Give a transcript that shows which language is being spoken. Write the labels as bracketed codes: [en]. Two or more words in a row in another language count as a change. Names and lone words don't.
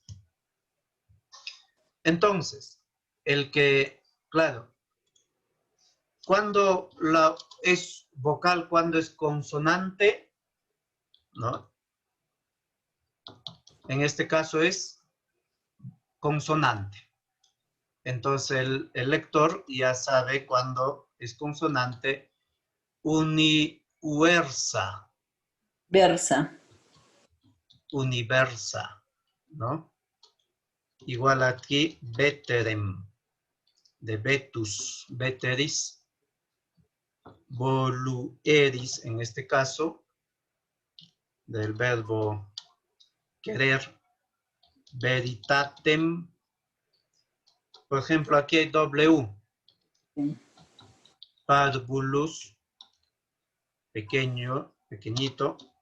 [es] Entonces, claro, cuando es vocal, cuando es consonante, ¿no? En este caso es consonante. Entonces el lector ya sabe cuando es consonante. Universa. Versa. Universa, ¿no? Igual aquí, [la] veterem, de vetus, veteris, volueris, [es] en este caso, del verbo querer, veritatem. Por ejemplo, aquí hay W. Parvulus, pequeño, pequeñito.